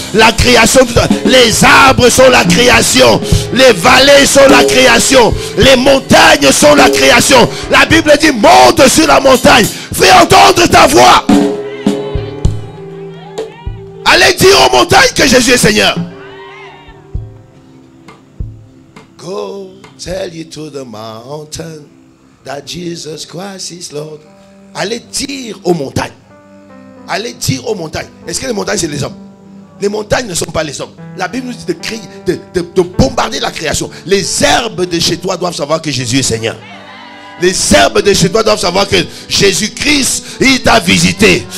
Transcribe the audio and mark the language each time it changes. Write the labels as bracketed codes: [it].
[fr] La création tout entière. Les arbres sont la création. Les vallées sont la création. Les montagnes sont la création. La Bible dit monte sur la montagne. Fais entendre ta voix. Allez dire aux montagnes que Jésus est Seigneur. [en] Go tell you to the mountain that Jesus Christ is Lord. [fr] Allez dire aux montagnes. Allez dire aux montagnes. Est-ce que les montagnes c'est les hommes? Les montagnes ne sont pas les hommes. La Bible nous dit de crier, de bombarder la création. Les herbes de chez toi doivent savoir que Jésus est Seigneur. Les herbes de chez toi doivent savoir que Jésus-Christ, il t'a visité.